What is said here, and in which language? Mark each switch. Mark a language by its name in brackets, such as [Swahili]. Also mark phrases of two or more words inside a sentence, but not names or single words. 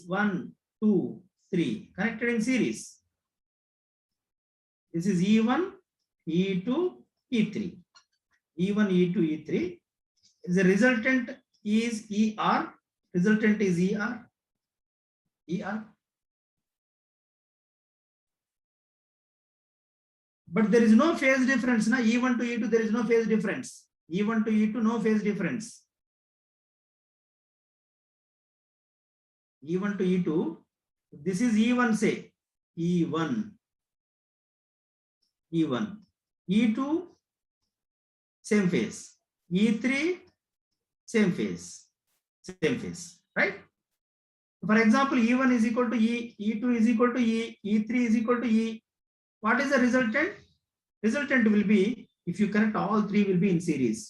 [English] 1, 2, 3. Connected in series. This is E1, E2, E3. E1, E2, E3. The resultant is ER. Resultant is ER. ER. But there is no phase difference. Na? E1 to E2, there is no phase difference. E1 to E2, no phase difference. E1 to E2, this is E1, say. E1. E1. E2, same phase. E3, same phase. Same phase. Right? For example, E1 is equal to E, E2 is equal to E, E3 is equal to E. What is the resultant? Resultant will be, if you connect all 3 will be in series.